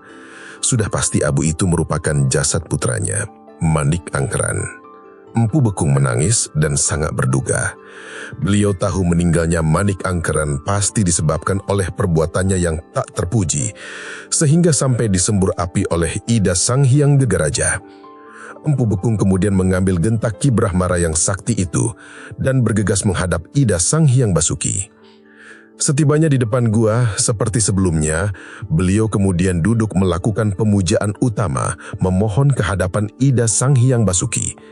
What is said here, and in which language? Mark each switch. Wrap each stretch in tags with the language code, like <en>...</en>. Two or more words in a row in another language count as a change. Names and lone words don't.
<id>Sudah pasti abu itu merupakan jasad putranya, Manik Angkeran. Empu Bekung menangis dan sangat berduka. Beliau tahu meninggalnya Manik Angkeran pasti disebabkan oleh perbuatannya yang tak terpuji, sehingga sampai disembur api oleh Ida Sang Hyang Nagaraja. Empu Bekung kemudian mengambil genta Ki Brahmara yang sakti itu dan bergegas menghadap Ida Sang Hyang Basuki. Setibanya di depan gua, seperti sebelumnya, beliau kemudian duduk melakukan pemujaan utama, memohon ke hadapan Ida Sang Hyang Basuki.</id>